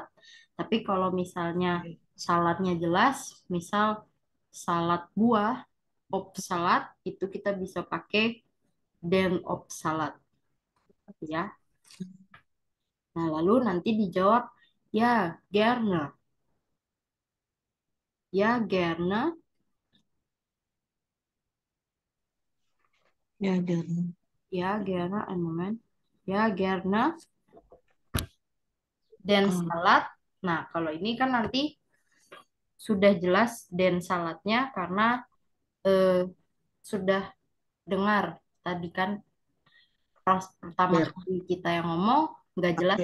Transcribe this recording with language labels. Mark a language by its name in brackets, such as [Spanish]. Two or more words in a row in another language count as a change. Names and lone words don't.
[Indonesian] Tapi kalau misalnya saladnya jelas, misal salad buah, [German] op salad, [Indonesian] itu kita bisa pakai [German] den op salad, [Indonesian] ya. Nah, lalu nanti dijawab, [German] ya, gerne. Ya, gerne. [Indonesian] Ya, dan Ya, [German] gerne. Ein Moment. Ya, gerne. [Indonesian] Dan oh, salad. Nah, kalau ini kan nanti sudah jelas dan saladnya karena eh, sudah dengar tadi kan pas pertama ber kali kita yang ngomong nggak jelas